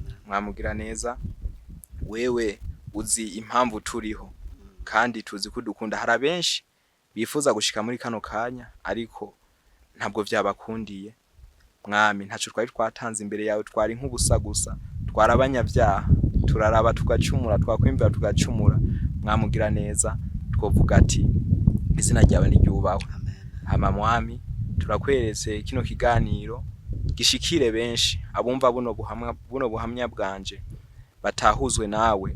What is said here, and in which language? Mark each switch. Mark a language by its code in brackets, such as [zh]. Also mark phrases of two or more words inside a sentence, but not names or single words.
[rn] Mwamugira neza, wewe uzi impamvu turiho kandi tuzi ko dukunda. Hari benshi bifuza gushika muri kano kanya ariko ntabwo byabakundiye. Mwami ntacu twari twatanze imbere yawe, twari nk'ubusa gusa, twarabanyabyaha, turaraba tugacumura, twakwimvira tugacumura. Mwamugira neza, twovuga ati izina ryawe niryubahwe. Hama Mwami turakweretse kino kiganiro gishikire benshi abumva buno buhamya bwanje batahuzwe nawe.